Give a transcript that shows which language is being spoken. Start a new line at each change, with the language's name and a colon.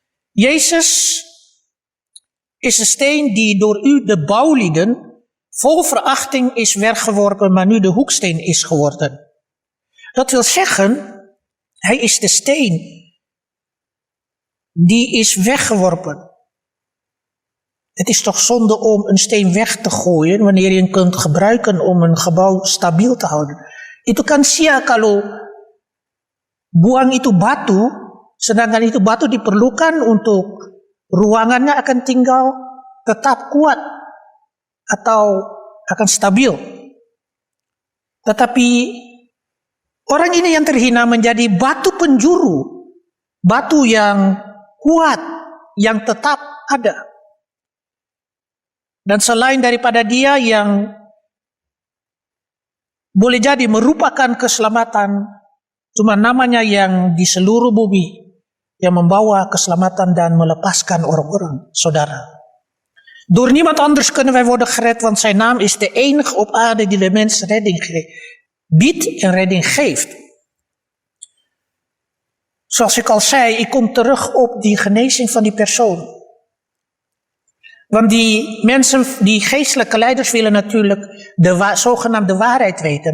Dutch: Jezus is de steen die door u, de bouwlieden, vol verachting is weggeworpen, maar nu de hoeksteen is geworden. Dat wil zeggen, hij is de steen die is weggeworpen. Het is toch zonde om een steen weg te gooien wanneer je hem kunt gebruiken om een gebouw stabiel te houden.
Indonesian: Itu kan sia kalau buang itu batu, sedangkan itu batu diperlukan untuk ruangannya akan tinggal tetap kuat atau akan stabil. Tetapi orang ini yang terhina menjadi batu penjuru, batu yang kuat, yang tetap ada. Dan selain daripada dia yang boleh jadi merupakan keselamatan, cuma namanya yang di seluruh bumi yang membawa keselamatan dan melepaskan orang-orang, saudara.
Dutch: Door niemand anders kunnen wij worden gered, want zijn naam is de enige op aarde die de mens redding biedt en redding geeft. Zoals ik al zei, ik kom terug op die genezing van die persoon. Want die mensen, die geestelijke leiders willen natuurlijk de zogenaamde waarheid weten.